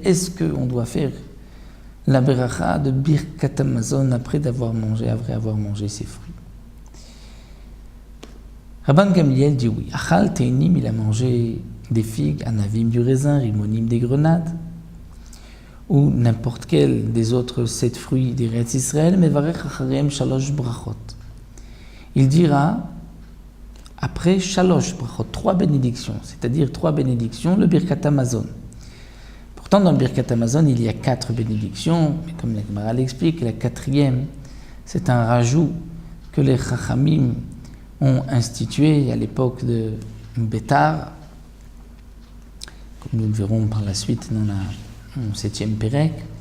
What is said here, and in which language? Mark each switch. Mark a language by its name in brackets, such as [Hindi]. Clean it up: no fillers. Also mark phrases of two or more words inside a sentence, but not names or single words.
[French] Est-ce qu'on doit faire la beracha de [Hebrew] ברכת המזון [French] après avoir mangé ces fruits? Rabban Gamliel dit oui. [Hebrew] אכל תאנים, [French] il a mangé des figues, anavim, du raisin, rimonim, des grenades, ou n'importe quel des autres 7 fruits d'Eretz Israël, mais [Hebrew] מברך אחריהם שלש ברכות. [French] Il dira après [Hebrew] שלש ברכות, [French] 3 bénédictions, c'est-à-dire 3 bénédictions, le [Hebrew] ברכת המזון. [French] Pourtant, dans le [Hebrew] ברכת המזון, [French] il y a 4 bénédictions, mais comme la Gemara l'explique, la 4e, c'est un rajout que les Chachamim ont institué à l'époque de Bétar, comme nous le verrons par la suite dans le 7e Pérek.